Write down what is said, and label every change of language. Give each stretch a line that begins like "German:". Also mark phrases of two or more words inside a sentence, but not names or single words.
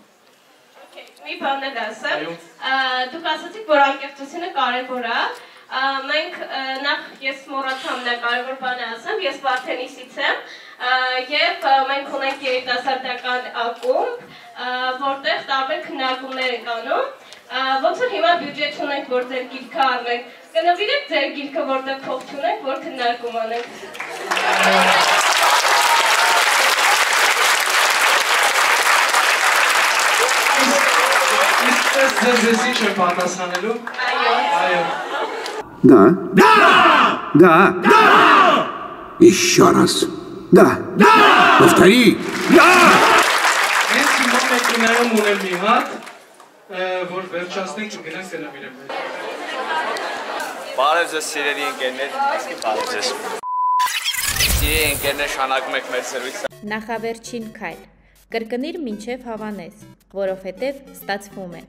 Armenian: Մի բան էլ ասեմ, դուք ասացիք, որ անկեղծությունը կարևոր է, մենք նախ ես մոռացամ նա կարևոր բան ասեմ, ես Վարդենիսից եմ եւ մենք ունենք երիտասարդական ակումբ, որտեղ տարբեր քննարկումներ ենք անում, ոնց որ հիմա բյուջե չունենք, որ ձեր գիրքը առնենք, կնվիրեք ձեր գիրքը, որտեղ փող չունենք, որ քննարկում անենք։ Ձեզ ինչ եմ պատասխանելու։ Այո։
Russian: Да. Да. Да. Да. Еще раз. Да. Да. Повтори. Да.
Armenian: Ես հիմա մեքենայում ունեմ մի հատ, որ վերջացնենք ու գնանք կնվիրեմ։ Բարև ձեզ սիրելի ընկերներ, ասկի բարև ձեզ։ Սիրելի ընկերներ, շարունակում ենք մեր զրույցը։ Նախավերջին քայլ։ Կրկնիր մինչև հավանես, որովհետև ստացվում է։